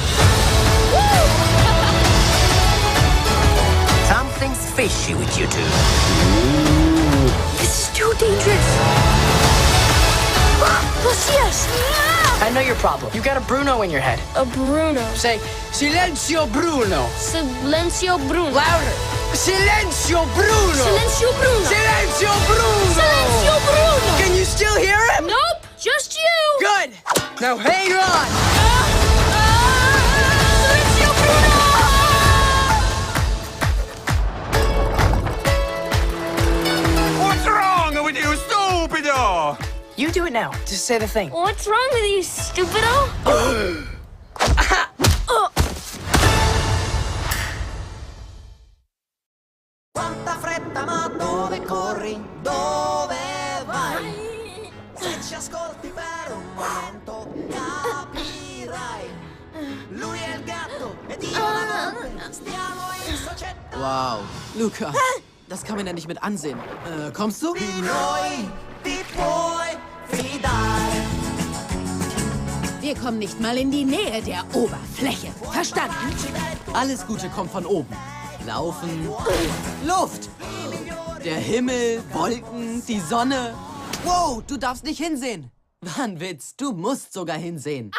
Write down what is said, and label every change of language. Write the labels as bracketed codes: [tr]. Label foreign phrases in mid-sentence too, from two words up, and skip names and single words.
[en] Something's fishy with you two. This is too dangerous. Lucius! I know your problem. You got a Bruno in your head. A Bruno. Say, [it] Silenzio Bruno. [es] Silencio Bruno. [en] Louder. Silenzio Bruno. [es] Silencio Bruno. [it] Silenzio Bruno. [es] Silencio Bruno. [en] Can you still hear him? Nope, just you. Good. Now hang on. [es] Silencio Bruno. [en] What's wrong with you, stupido? You do it now. Just say the thing. What's wrong with you, stupido? [it] Quanta fretta, ma dove corri? Dove vai? Se ci ascolti per un momento capirai. Lui è il gatto ed io la volpe. Stiamo in società. Wow, Luca, [de] das kann man ja nicht mit ansehen. Kommst du? [it] Di noi ti puoi fidare. [de] Wir kommen nicht mal in die Nähe der Oberfläche. Verstanden? Alles Gute kommt von oben. Laufen, Luft, der Himmel, Wolken, die Sonne. Wow, du darfst nicht hinsehen. War ein Witz, du musst sogar hinsehen.